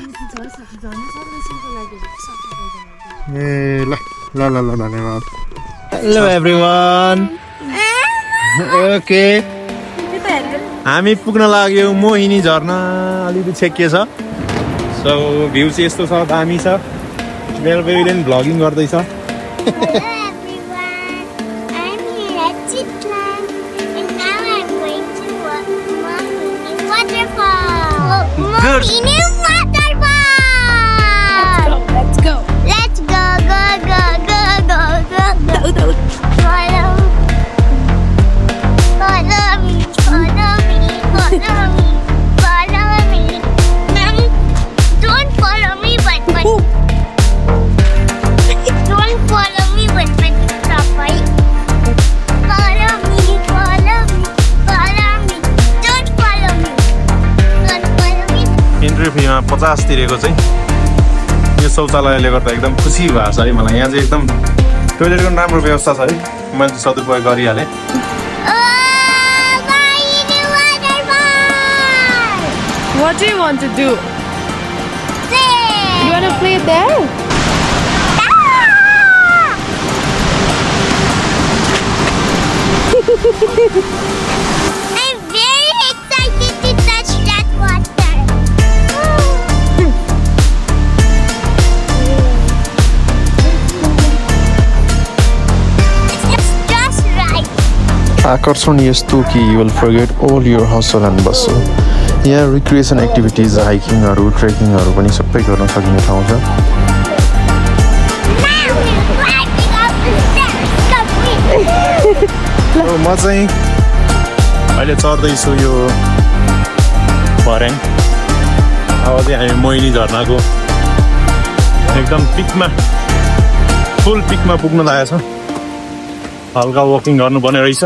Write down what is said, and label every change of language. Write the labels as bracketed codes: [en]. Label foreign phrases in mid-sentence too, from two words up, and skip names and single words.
[ne] ए ल ल ल ल धन्यवाद [en] Hello everyone [ne] ओके हामी पुग्न लाग्यौँ मोहिनी झरना अलिकति छेकिए छ [en] so view [ne] चाहिँ यस्तो छ दामी छ मेरो बेबीले पनि भ्लगिङ गर्दैछ [en] Mohini Waterfall! Let's go! Let's go, go, go, go, go, go, go, go. Follow me, follow me, follow me, follow me, follow me. Don't follow me, but don't follow me, but stop, right? Follow me, follow me, follow me. Don't follow me. Don't follow me. [ne] इन्ट्री फीमा 50 तिरेको चाहिँ यो शौचालयले गर्दा एकदम खुसी भएको छ है मलाई यहाँ चाहिँ एकदम टोयलेटको राम्रो व्यवस्था छ है मैले सदुपयोग गरिहालेँ [en] What do you want to do? You want to play there? I'm very excited to touch that water. It's just right. [ne] आकर्षण यस्तो कि [en] you will forget all your hustle and bustle [ne] यहाँ [en] recreation activities [ne] हाइकिङहरू ट्रेकिङहरू पनि सबै गर्न सकिने ठाउँ छ म चाहिँ अहिले चढ्दैछु यो भर्याङ अब चाहिँ हामी मोहिनी झरनाको एकदम पिकमा फुल पिकमा पुग्न लागेको छ हल्का वकिङ गर्नुपर्ने रहेछ